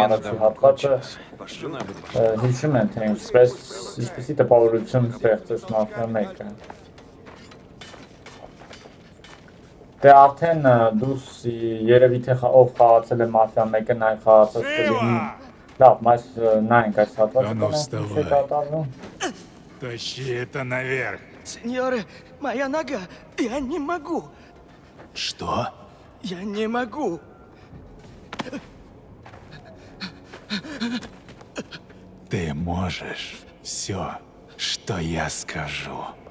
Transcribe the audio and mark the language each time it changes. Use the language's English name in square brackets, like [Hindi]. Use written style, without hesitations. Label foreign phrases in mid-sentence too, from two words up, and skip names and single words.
[Russian] Смена [Armenian] առաջի [Russian] давно [Armenian] հատվածը, [Russian] кончилась. Жена будет ждать. [Armenian] հիշում են, թե ինչպիսի տպավորություն ստեղծեց Մաֆիա 1-ը։ Դե արդեն դուս երևի թե ով խաղացել է Մաֆիա 1-ը, նայ խաղացած կլինի։ Լավ, այս նայենք այս հատվածը, Անով ինչ է վստահай։ կատարվում։ [Russian] Тащи это наверх. Сеньоры, моя нога! Я не могу! Что? Я не могу! Ты можешь все, что я скажу.